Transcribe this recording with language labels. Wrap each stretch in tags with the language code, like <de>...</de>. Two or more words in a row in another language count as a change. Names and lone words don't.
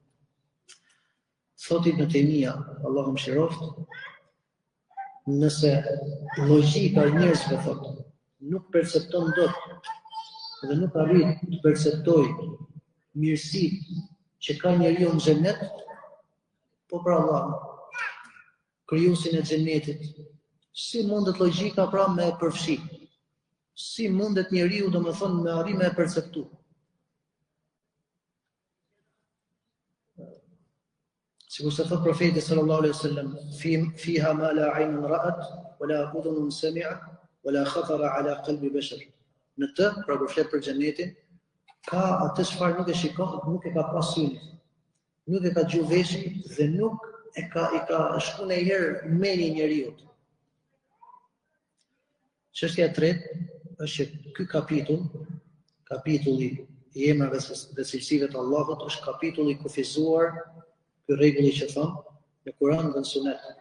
<sq>Thot Ibn Taymija, Allahu mëshiroft, nëse logjika e njerëzve thot nuk percepton dot dhe nuk arrit të perceptoj mirësitë që ka njeriu në xhenet, po për Allah, krijuesin e xhenetit, si mundet logjika pra me e përfshi? Si mundet njeriu domethënë me arrim me e perceptu? Sikur se thot profeti</sq> <ar>صلى الله عليه وسلم, فيها ما لا عين رأت ولا أذن سمعت ولا خطر على قلب بشر.</ar> <sq>Në të, pra kur flet për xhenetin, ka atë çfarë nuk e shikon, nuk e ka pasur, nuk e ka dëgjuar veshi dhe nuk i ka shkuar ndonjëherë mendja e njeriu. Çështja e tretë është që ky kapitulli i emrave dhe cilësive të Allahut është kapitulli i kufizuar, ky rregulli që thon në Kur'an dhe në Sunet.</sq>